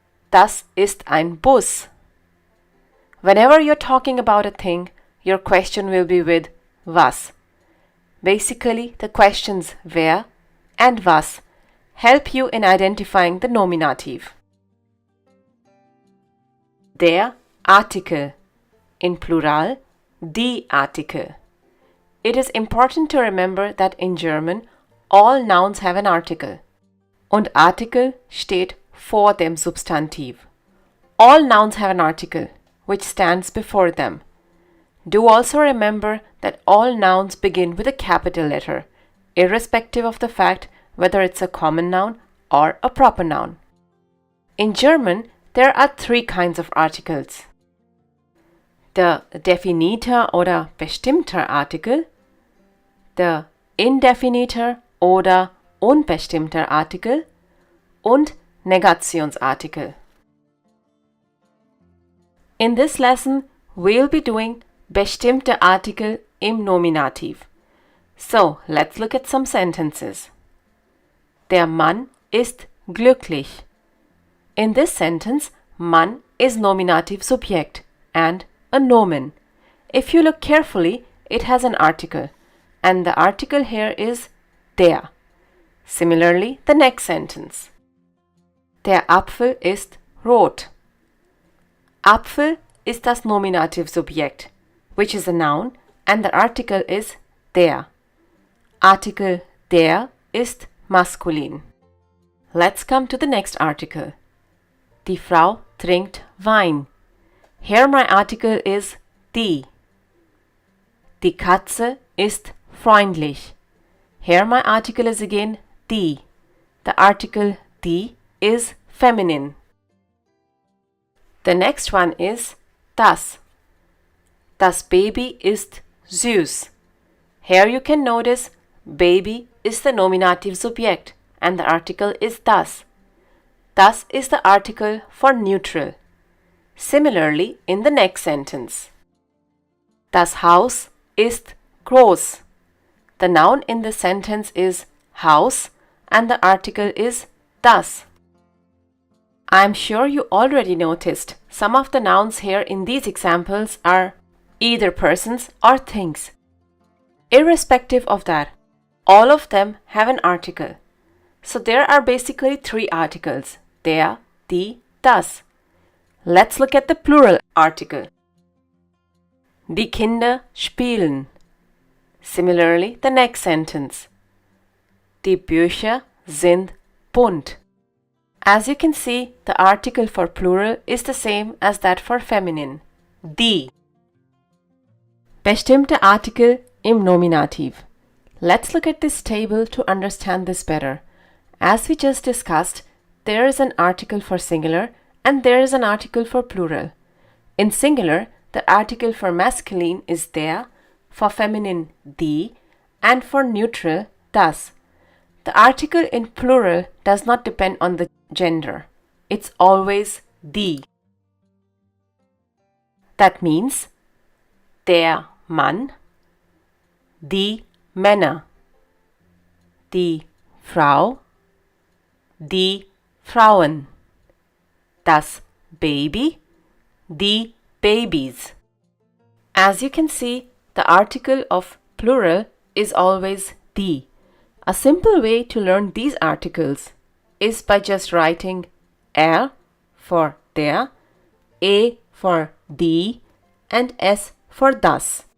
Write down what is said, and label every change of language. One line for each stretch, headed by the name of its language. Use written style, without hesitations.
German: Das ist ein Bus.
English: Whenever you're talking about a thing, your question will be with was. Basically, the questions wer and was help you in identifying the nominative.
German: Der Artikel, in plural, die Artikel.
English: It is important to remember that in German all nouns have an article.
German: Und Artikel steht vor dem Substantiv.
English: All nouns have an article, which stands before them. Do also remember that all nouns begin with a capital letter, irrespective of the fact whether it's a common noun or a proper noun. In German, there are three kinds of articles.
German: Der definiter oder bestimmter Artikel, der indefiniter oder unbestimmter Artikel und Negationsartikel.
English: In this lesson, we'll be doing
German: bestimmte Artikel im Nominativ.
English: So, let's look at some sentences.
German: Der Mann ist glücklich.
English: In this sentence, Mann is nominative subject and a nomen. If you look carefully, it has an article, and the article here is der. Similarly, the next sentence.
German: Der Apfel ist rot. Apfel ist das Nominativsubjekt,
English: which is a noun, and the article is der.
German: Artikel der ist maskulin.
English: Let's come to the next article.
German: Die Frau trinkt Wein.
English: Here my article is die.
German: Die Katze ist freundlich.
English: Here my article is again die. The article die is feminine. The next one is das.
German: Das Baby ist süß.
English: Here you can notice baby is the nominative subject and the article is das. Das is the article for neutral. Similarly, in the next sentence.
German: Das Haus ist groß.
English: The noun in the sentence is Haus and the article is das. I'm sure you already noticed some of the nouns here in these examples are either persons or things. Irrespective of that, all of them have an article. So there are basically three articles: der, die, das. Let's look at the plural article.
German: Die Kinder spielen.
English: Similarly, the next sentence.
German: Die Bücher sind bunt.
English: As you can see, the article for plural is the same as that for feminine.
German: Die. Bestimmte Artikel im Nominativ.
English: Let's look at this table to understand this better. As we just discussed, there is an article for singular and there is an article for plural. In singular, the article for masculine is der, for feminine die, and for neutral das. The article in plural does not depend on the gender. It's always die. That means
German: der Mann, die Männer, die Frau, die Frauen, das Baby, die Babys.
English: As you can see, the article of plural is always die. A simple way to learn these articles is by just writing er for der, e for die, and s for das.